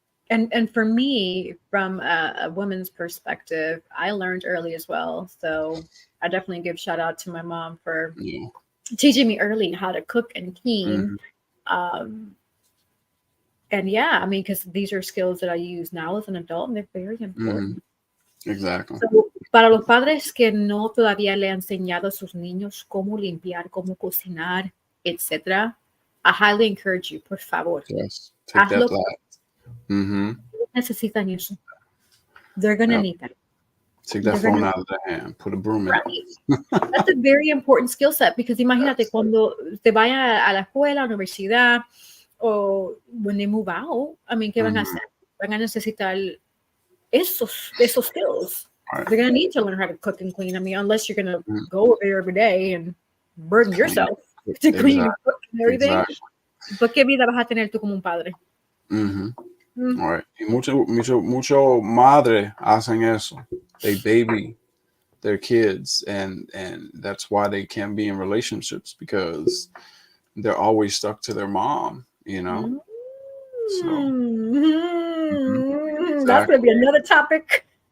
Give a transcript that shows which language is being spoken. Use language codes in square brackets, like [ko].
[en] And for me, from a woman's perspective, I learned early as well. So I definitely give shout out to my mom for teaching me early how to cook and clean. And yeah, I mean, because these are skills that I use now as an adult, and they're very important. Exactly. [es] So, para los padres que no todavía le han enseñado a sus niños cómo limpiar, cómo cocinar, etc., [en] I highly encourage you, [es] por favor. [en] Yes. Take that back. [es] Necesitan eso. [en] They're going to need that. Take that phone out of their hand. Put a broom in it. That's a very important skill set, because [es] imagínate cuando te vaya a la escuela, a la universidad, [en] o when they move out, I mean, [es] ¿qué van a hacer? Van a necesitar esos skills. Right. [en] They're going to need to learn how to cook and clean. I mean, unless you're going to go over there every day and burden yourself to clean and cook and everything. Exactly. [es] But ¿qué vida vas a tener tú como un padre? Right. Y mucho madre hacen eso. [en] They baby their kids, and that's why they can't be in relationships, because they're always stuck to their mom, So that's going to be another topic